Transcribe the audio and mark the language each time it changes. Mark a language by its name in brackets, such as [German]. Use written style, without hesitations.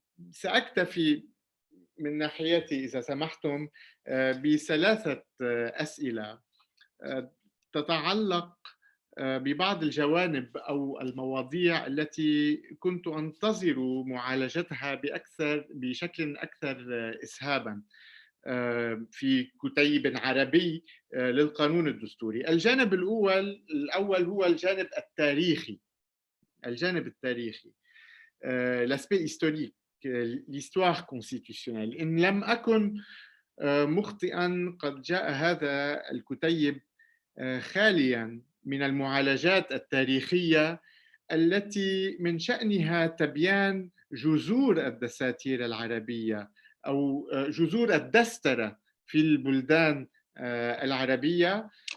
[Arabic] سأكتفي من ناحيتي إذا سمحتم بثلاثة أسئلة تتعلق ببعض الجوانب أو المواضيع التي كنت أنتظر معالجتها بشكل أكثر إسهاباً في كتيب عربي للقانون الدستوري. الجانب الأول هو الجانب التاريخي. [French] l'aspect historique, l'histoire constitutionnelle. [Arabic] إن لم أكن مخطئاً قد جاء هذا الكتيب خالياً من المعالجات التاريخية التي من شأنها تبيان جذور الدساتير العربية أو جذور الدسترة في البلدان العربية.